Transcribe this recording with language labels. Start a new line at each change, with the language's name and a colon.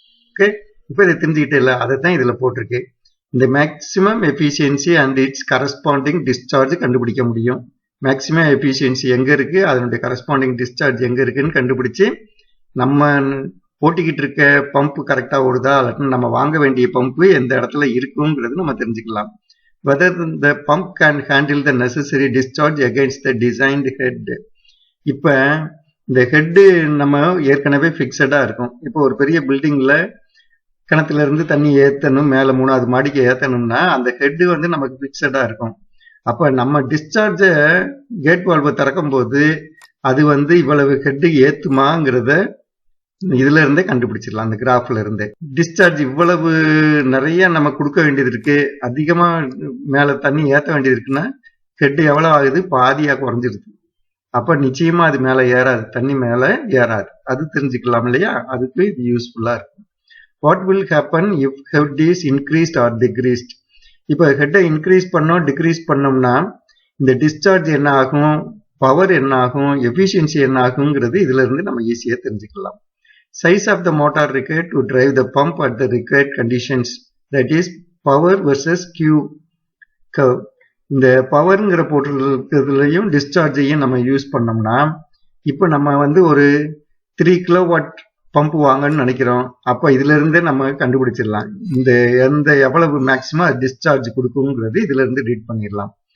Tamil: Okay, இப்போ இதை தெரிஞ்சுக்கிட்டே இல்லை, அதை தான் இதுல போட்டிருக்கு. இந்த
English: maximum efficiency and its corresponding discharge
Tamil: கண்டுபிடிக்க முடியும். மேக்சிமம் எஃபிஷியன்சி எங்க இருக்கு, அதனுடைய கரஸ்பாண்டிங் டிஸ்சார்ஜ் எங்க இருக்குன்னு கண்டுபிடிச்சு நம்ம போட்டிக்கிட்டு இருக்க பம்ப் கரெக்டா ஓடுதா அல்லது நம்ம வாங்க வேண்டிய பம்ப் எந்த இடத்துல இருக்குங்கிறது நம்ம தெரிஞ்சுக்கலாம்.
English: whether the pump can handle the necessary discharge against the designed head.
Tamil: இப்ப இந்த ஹெட் நம்ம ஏற்கனவே பிக்சடா இருக்கும். இப்போ ஒரு பெரிய பில்டிங்ல கிணத்துல இருந்து தண்ணி ஏத்தணும், மேல 3வது மாடிக்கு ஏத்தணும்னா அந்த ஹெட் வந்து நமக்கு பிக்சடா இருக்கும். அப்ப நம்ம டிஸ்சார்ஜ கேட் வால்வை திறக்கும் போது அது வந்து இவ்வளவு ஹெட் ஏத்துமாங்கிறத இதுல இருந்தே கண்டுபிடிச்சிடலாம். அந்த கிராஃப்ல இருந்தே டிஸ்சார்ஜ் இவ்வளவு நிறைய நம்ம கொடுக்க வேண்டியது இருக்கு, அதிகமா மேல தண்ணி ஏத்த வேண்டியது இருக்குன்னா ஹெட் எவ்வளவு ஆகுது, பாதியா குறைஞ்சிருது. அப்ப நிச்சயமா அது மேல ஏறாது, தண்ணி மேல ஏறாது. அது தெரிஞ்சுக்கலாம் இல்லையா? அதுக்கு இது யூஸ்ஃபுல்லா இருக்கும்.
English: What will happen if head is increased or decreased?
Tamil: இப்ப ஹெட்டை இன்க்ரீஸ் பண்ணோம் டிக்ரீஸ் பண்ணோம்னா இந்த டிஸ்சார்ஜ் என்ன ஆகும், பவர் என்ன ஆகும், எஃபிஷியன்சி என்ன ஆகுங்கிறது இதுல இருந்து நம்ம ஈஸியா தெரிஞ்சுக்கலாம்.
English: Size of the motor required to drive the pump at the required conditions, that is power versus Q curve.
Tamil: இந்த பவர்ங்கிற போட்டுலையும் டிஸ்சார்ஜையும் நம்ம யூஸ் பண்ணோம்னா இப்போ நம்ம வந்து ஒரு 3 கிலோவாட் பம்ப் வாங்கன்னு நினைக்கிறோம். அப்போ இதுல இருந்தே நம்ம கண்டுபிடிச்சிடலாம் இந்த எவ்வளவு மேக்சிமம் டிஸ்சார்ஜ் கொடுக்குங்கிறது இதுல இருந்து ரீட் பண்ணிடலாம்.